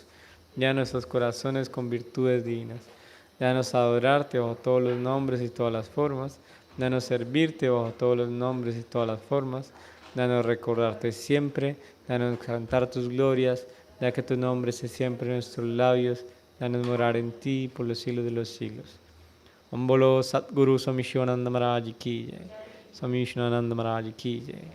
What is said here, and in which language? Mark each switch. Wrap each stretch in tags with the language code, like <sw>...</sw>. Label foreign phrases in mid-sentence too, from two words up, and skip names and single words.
<es>Llena nuestros corazones con virtudes divinas. Danos adorarte bajo todos los nombres y todas las formas. Danos servirte bajo todos los nombres y todas las formas. Danos recordarte siempre. Danos cantar tus glorias, ya que tu nombre esté siempre en nuestros labios. Danos morar en ti por los siglos de los siglos.</es> <hi>ॐ बोलो सतगुरु स्वामी विष्णुदेवानन्द महाराज की जय. स्वामी विष्णुदेवानन्द महाराज की जय.</hi>